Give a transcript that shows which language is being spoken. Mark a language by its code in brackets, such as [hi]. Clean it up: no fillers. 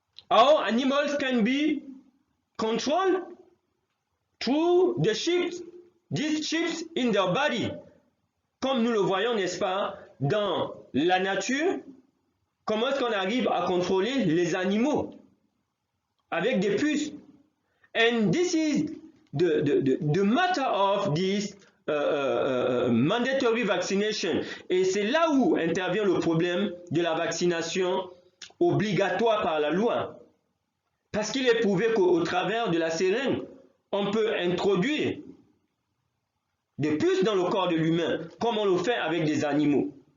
[en] How animals can be controlled through the chips, these chips in their body. [fr] Comme nous le voyons, n'est-ce pas, dans la nature, comment est-ce qu'on arrive à contrôler les animaux avec des puces. [en] And this is the matter of this mandatory vaccination. [fr] Et c'est là où intervient le problème de la vaccination obligatoire par la loi. Parce qu'il est prouvé qu'au travers de la seringue, on peut introduire des puces dans le corps de l'humain, comme on le fait avec des animaux.